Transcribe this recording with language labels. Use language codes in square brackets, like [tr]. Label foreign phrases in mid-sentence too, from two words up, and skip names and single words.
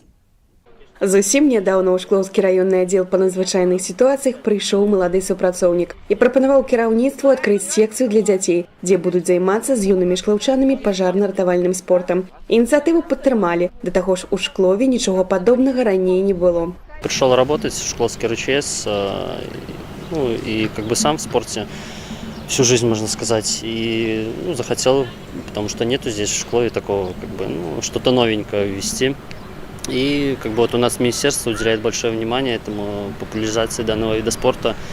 [be] Зусім нядаўна ў Шклоўскі раённы аддзел па надзвычайных сітуацыях прыйшоў малады супрацоўнік і прапанаваў кіраўніцтву адкрыць секцыю для дзяцей, дзе будуць займацца з юнымі шклоўчанамі пажарна-ратавальным спортам. Ініцыятыву падтрымалі, да таго ж у Шклове нічога падобнага раней не было. [ru] Пришел работать в Шкловский РЧС, и сам в спорте всю жизнь, можно сказать, и захотел, потому что нету здесь в Шклове такого, что-то новенькое ввести. И у нас министерство уделяет большое внимание этому, популяризации данного вида спорта.